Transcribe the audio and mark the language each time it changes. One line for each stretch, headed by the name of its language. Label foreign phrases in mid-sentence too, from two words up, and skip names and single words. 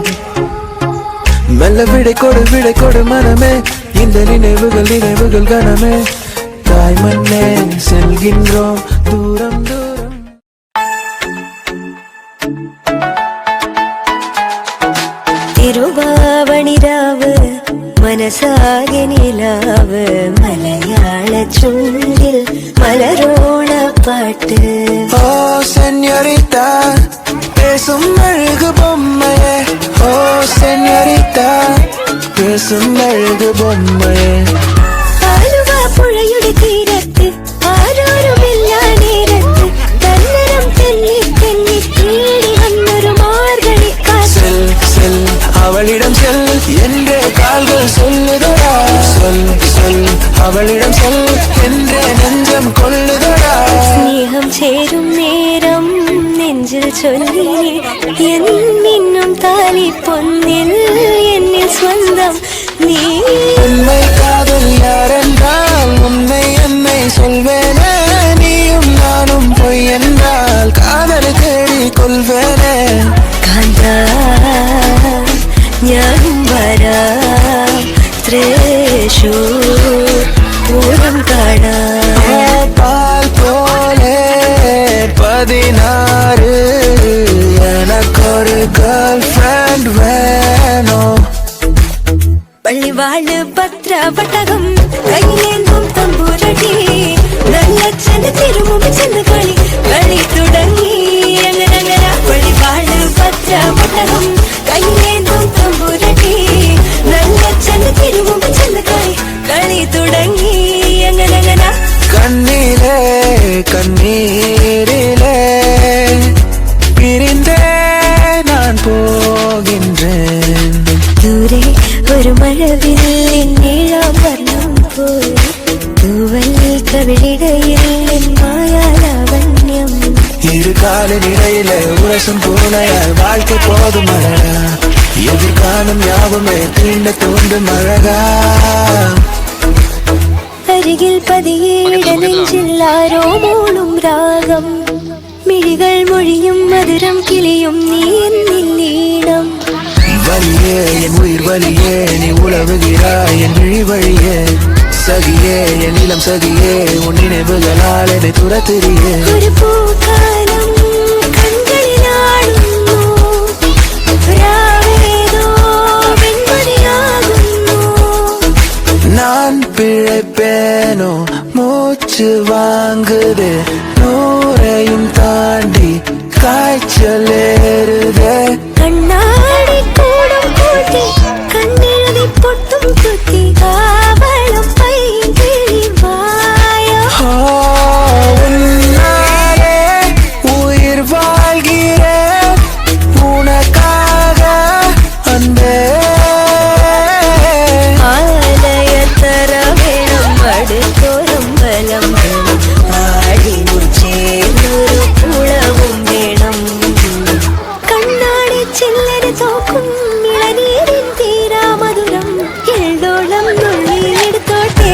Tamil: மெல்ல விடை கொடு மனமே, இந்த நினைவுகள் கனமே, தாய் மண்ணே செல்கின்றோம் தூரம் தூரம்.
Malayalam: തിരുവാവണിരാവ് മനസാകെ നിലാവ് മലയാള ചുണ്ടിൽ മലരോണ പാട്ട്.
Tamil: ஓ செனோரிட்டா பேசும் அழகு பொம்மையே, ஓ செனோரிட்டா பேசும் அழகு பொம்மையே.
Malayalam: ആലുവ പുഴയുടെ തീരത്ത് ആരോരുമില്ല നേരത്ത് തന്നരം തെന്നി തെന്നി തേടി വന്നൊരു മാർഗഴി കാറ്റ്.
Tamil: செல் அவளிடம் செல் என்றே கால்கள் சொல்லுதடா, சொல் அவளிடம் செல் என்றே நெஞ்சம் கொள்ளுதடா.
Malayalam: സ്നേഹം ചേരും നേരം നെഞ്ചിൽ ചൊല്ലിനെ എന്നിന്നും താലി പൊന്നിൽ എന്നിൽ സ്വന്തം നീ.
Tamil: உண்மை காதல் யாரென்றால் உன்னை என்னை சொல்வேனே, நீயும் நானும் பொய் என்றால் காதல் தேடி கொள்வேனே.
Malayalam: കാന്താ ഞാനും വരാം തൃശൂർ പൂരം കാണാം.
Tamil: பால் போலே 16 எனக்கொரு
English: girl friend
Tamil: வேணும்.
Malayalam: പള്ളിവാള് പത്രവട്ടകം കയ്യിലേന്തും തമ്പൂരടി നല്ല ചെന്ന് തിരുമുമ്പ് ചെന്ന് കളി തുടങ്ങി അങ്ങനെ. പള്ളിവാള് പത്രവട്ടകം കയ്യിലേന്തും തമ്പൂരടി നല്ല ചെന്ന് തിരുമുമ്പ് ചെന്ന് കളി തുടങ്ങി അങ്ങനെ.
Tamil: கண்ணிலே கண்ணீரிலே பிரிந்தே நான் போகின்றேன்.
Malayalam: ദൂരെ ഒരു മഴവില്ലിൻ നീളം വർണ്ണം പോയി തൂവൽ കവിളിടയിൽ നിൻ മായാലാവണ്യം.
Tamil: இரு காலினிடையில உரசும் பூனையால் வாழ்க்கை போதும் அழகா, எதிர்காலம் யாவுமே தீண்ட தோண்டும் அழகா.
Malayalam: അരികിൽ പതിയേട നെഞ്ചിൽ ആരോ മൂളും രാഗം, മിഴികൾ മൊഴിയും മധുരം കിളിയും നീ എന്നിൽ ഈണം.
Tamil: வலியே என் உயிர் வலியே, நீ உழவுகிறாய் என் விழி வழியே, சகியே என் இளம் சகியே, உன் நினைவுகளால் என்னை துரத்திரியே.
Malayalam: ഒരു പൂക്കാലം കൺകളിലാടുന്നു, രാവേതോ വെൺമണിയാകുന്നു.
Tamil: நான் பிழைப்பேனோ மூச்சு வாங்குதே, நூறையும் தாண்டி காய்ச்சல் ஏறுதே.
Malayalam: കണ്ണാടി കൂടും കൂട്ടി കണ്ണെഴുതി പൊട്ടും കുത്തി കാവളം പൈകിളി വായോ.
Tamil: உன்னாலே உயிர் வாழ்கிறேன் உனக்காக அன்பே.
Malayalam: ആലയത്തറ വേണം അടുത്തോരം ബലം വേണം, ആടി ചേർന്നൊരു കുളവും വേണം. കണ്ണാടി ചില്ലര തോക്കും ഇളനീരിൻ തീരാമധുരം എഴുതോളം നുള്ളിയെടുത്തോട്ടെ.